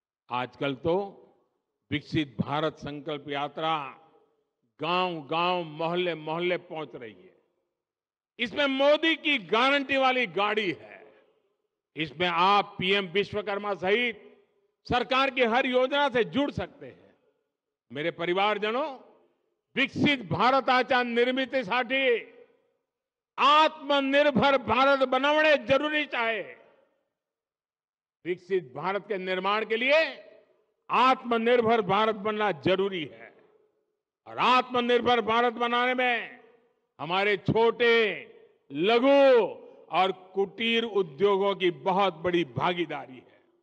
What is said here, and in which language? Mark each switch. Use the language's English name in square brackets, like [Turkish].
[Hindi] आजकल तो विकसित भारत संकल्प यात्रा गांव गांव, मोहल्ले मोहल्ले पहुंच रही है। इसमें मोदी की गारंटी वाली गाड़ी है। इसमें आप पीएम विश्वकर्मा सहित सरकार की हर योजना से जुड़ सकते हैं। मेरे परिवारजनों, [Marathi] विकसित भारताच्या निर्मितीसाठी आत्मनिर्भर भारत बनवणे जरूरीच आहे। [Hindi] विकसित भारत के निर्माण के लिए आत्मनिर्भर भारत बनना जरूरी है और आत्मनिर्भर भारत बनाने में हमारे छोटे, लघु और कुटीर उद्योगों की बहुत बड़ी भागीदारी है।